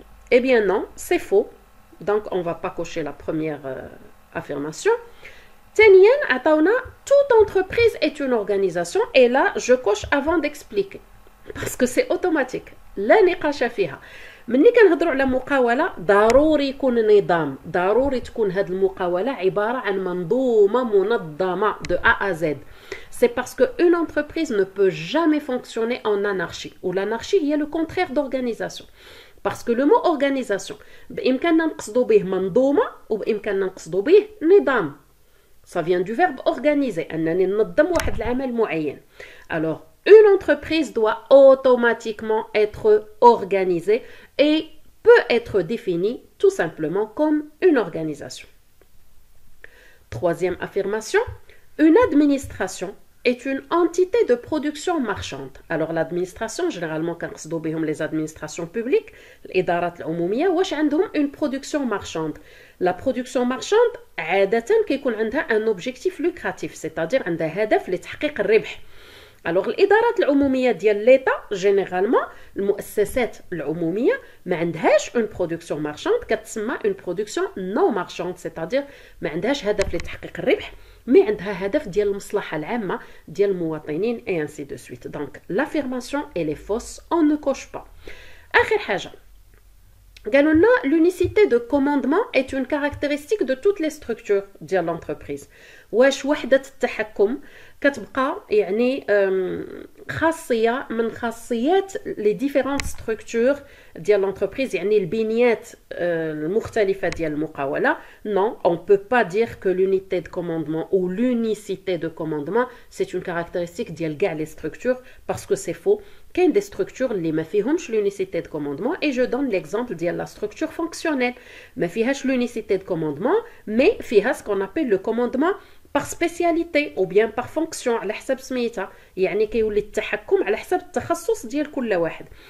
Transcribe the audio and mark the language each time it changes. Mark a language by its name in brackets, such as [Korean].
[French] Eh bien non, c'est faux. Donc on ne va pas cocher la première affirmation. Toute entreprise est une organisation. Et là, je coche avant d'expliquer. Parce que c'est automatique. [Arabic] لا نقاش فيها. مني كنهضروا على مقاولة ضروري يكون نظام, ضروري تكون هذه المقاولة عبارة عن منظومة منظمة [French] de A à Z. C'est parce qu'une entreprise ne peut jamais fonctionner en anarchie. Ou l'anarchie, il y a le contraire d'organisation. Parce que le mot organisation, [Arabic] بإمكاننا نقصدوا به منظومة وبإمكاننا نقصدوا به نظام. [French] Ça vient du verbe organiser, [Arabic] أنني ننظم واحد العمل معين. [French] Alors, une entreprise doit automatiquement être organisée et peut être définie tout simplement comme une organisation. Troisième affirmation, une administration est une entité de production marchande. Alors l'administration, généralement [Arabic] كنقصدوا بهم [French] les administrations publiques, [Arabic] الإدارات العمومية, واش عندهم [French] une production marchande. La production marchande [Arabic] عادة كيكون عندها [French] un objectif lucratif, c'est-à-dire [Arabic] عندها هدف لتحقيق الربح. Alors الإدارات العمومية ديال ليتا جينيرالمون المؤسسات العمومية ما عندهاش [French] une production marchande, [Arabic] كتسمى [French] une production non marchande, c'est-à-dire [Arabic] ما عندهاش هدف لتحقيق الربح, mais عندها هدف ديال المصلحة العامة ديال المواطنين [French] et ainsi de suite. Donc l'affirmation elle est fausse, on ne coche pas. [Arabic] آخر حاجة قالوا لنا [French] l'unicité de commandement est une caractéristique de toutes les structures ديال l'entreprise. [Arabic] واش وحدة التحكم كتبقى يعني خاصيه من خاصيات لي ديفيرونت ستركتور ديال لونتربريز، يعني البنيات المختلفه ديال المقاوله. [French] non on peut pas dire que l'unité de commandement ou l'unicité de commandement c'est une caractéristique [Arabic] ديال كاع لي ستركتور [French] parce que c'est faux. كاين des structures [Arabic] اللي ما فيهمش [French] l'unicité de commandement et je donne l'exemple ديال la structure fonctionnelle [Arabic] ما فيهاش [French] l'unicité de commandement mais فيها ce qu'on appelle le commandement par spécialité ou bien par fonction [Arabic] على حسب سميتها، يعني كيولي التحكم على حسب التخصص ديال كل واحد.